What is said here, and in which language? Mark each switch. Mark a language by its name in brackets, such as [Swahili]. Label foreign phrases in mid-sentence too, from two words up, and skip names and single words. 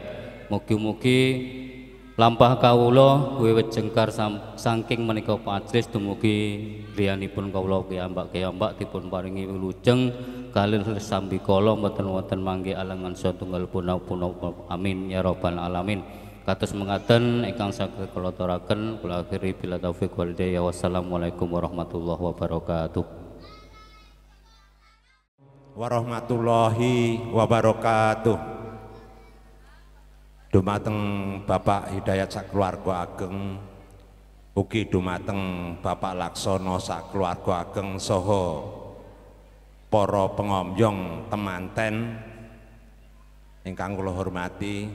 [Javanese] Mugi-mugi lampah kawula wiwit jengkar saking menika majelis dumugi griyanipun kawula kiyambak dipun paringi wilujeng kalih sambikala mboten wonten mangke alangan satunggal punapa. [Arabic] آمين يا رب العالمين. [Javanese] Kados mengaten ingkang saged kula aturaken kula akhiri [Arabic] بالتوفيق والهداية. والسلام عليكم ورحمة الله وبركاته. ورحمة الله وبركاته. [Javanese] Dumateng Bapak Hidayat sakeluarga ageng, ugi dumateng Bapak Laksono sakeluarga ageng saha para pengomyong temanten ingkang kula hormati.